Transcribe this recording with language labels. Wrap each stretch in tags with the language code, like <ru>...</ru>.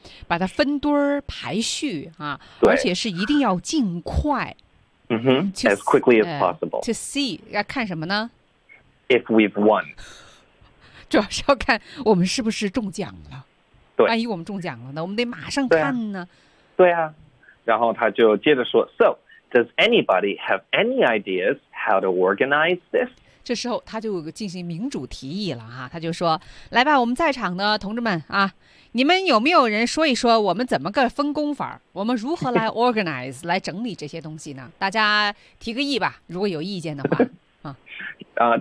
<zh>把它分堆儿、排序啊，而且是一定要尽快。</zh> <en>As quickly as possible. To see,</en> <zh>要看什么呢</zh> <en>？If we've won.</en> <zh>主要是要看我们是不是中奖了。对，万一我们中奖了呢？我们得马上看呢。对啊。然后他就接着说 ，</zh> <en>So does anybody have any ideas how to organize this？</en> <zh>这时候他就进行民主提议了哈、啊，他就说：“来吧，我们在场的同志们啊，你们有没有人说一说我们怎么个分工法？我们如何来 organize 来整理这些东西呢？大家提个议吧，如果有意见的话啊。”</zh>